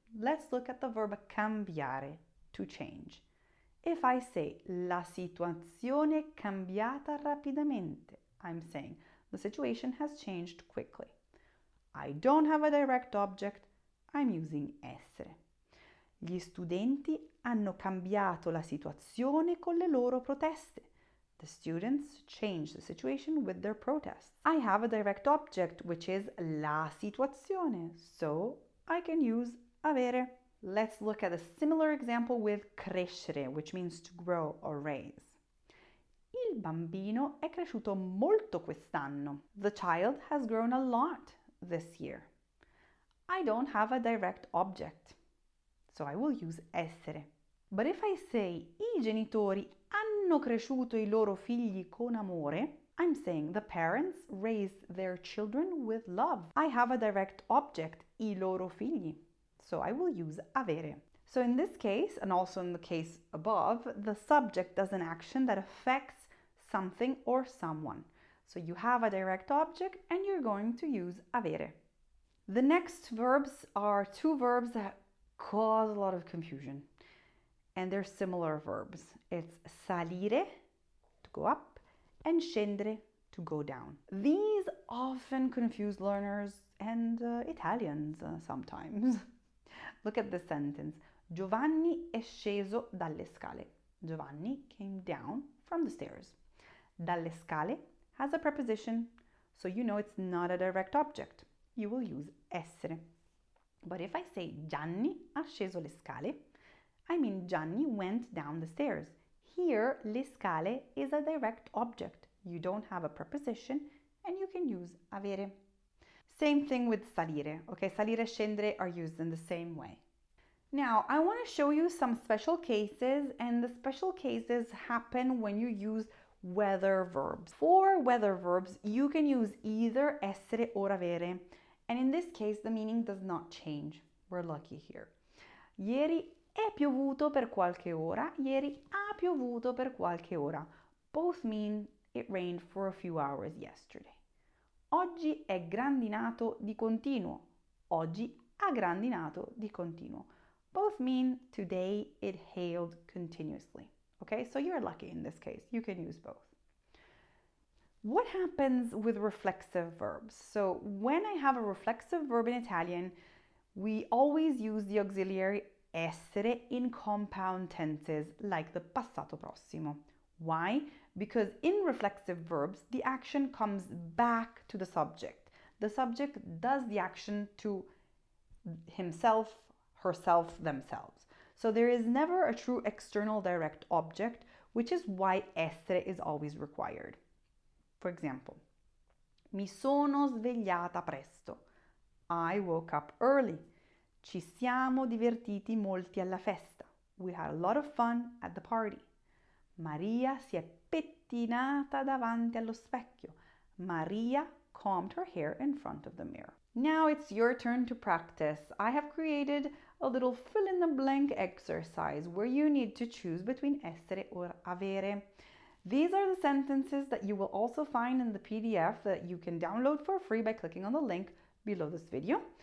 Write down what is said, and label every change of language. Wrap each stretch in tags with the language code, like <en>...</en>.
<en>Let's look at the verb cambiare, to change. If I say</en> <it>la situazione è cambiata rapidamente,</it> <en>I'm saying the situation has changed quickly. I don't have a direct object, I'm using essere.</en> <it>Gli studenti hanno cambiato la situazione con le loro proteste.</it> <en>The students changed the situation with their protests. I have a direct object, which is la situazione, so I can use avere. Let's look at a similar example with crescere, which means to grow or raise.</en> <it>Il bambino è cresciuto molto quest'anno.</it> <en>The child has grown a lot this year. I don't have a direct object, so I will use essere. But if I say</en> <it>I genitori hanno cresciuto i loro figli con amore,</it> <en>I'm saying the parents raised their children with love. I have a direct object,</en> <it>I loro figli,</it> <en>so I will use avere. So in this case, and also in the case above, the subject does an action that affects something or someone. So you have a direct object and you're going to use avere. The next verbs are two verbs that cause a lot of confusion. And they're similar verbs. It's salire, to go up, and scendere, to go down. These often confuse learners and Italians sometimes. Look at this sentence.</en> <it>Giovanni è sceso dalle scale.</it> <en>Giovanni came down from the stairs.</en> <it>Dalle scale</it> <en>has a preposition, so you know it's not a direct object. You will use essere. But if I say</en> <it>Gianni ha sceso le scale,</it> <en>I mean Gianni went down the stairs. Here, le scale is a direct object. You don't have a preposition and you can use avere. Same thing with salire. Okay, salire, scendere are used in the same way. Now, I want to show you some special cases, and the special cases happen when you use weather verbs. For weather verbs, you can use either essere or avere. And in this case, the meaning does not change. We're lucky here.</en> <it>Ieri è piovuto per qualche ora. Ieri ha piovuto per qualche ora.</it> <en>Both mean it rained for a few hours yesterday.</en> <it>Oggi è grandinato di continuo. Oggi ha grandinato di continuo.</it> <en>Both mean today it hailed continuously. Okay, so you're lucky in this case. You can use both. What happens with reflexive verbs? So when I have a reflexive verb in Italian, we always use the auxiliary essere in compound tenses like the passato prossimo. Why? Because in reflexive verbs, the action comes back to the subject. The subject does the action to himself, herself, themselves. So there is never a true external direct object, which is why essere is always required. For example,</en> <it>mi sono svegliata presto.</it> <en>I woke up early.</en> <it>Ci siamo divertiti molti alla festa.</it> <en>We had a lot of fun at the party.</en> <it>Maria si è pettinata davanti allo specchio.</it> <en>Maria combed her hair in front of the mirror. Now it's your turn to practice. I have created a little fill-in-the-blank exercise where you need to choose between essere or avere. These are the sentences that you will also find in the PDF that you can download for free by clicking on the link below this video.</en>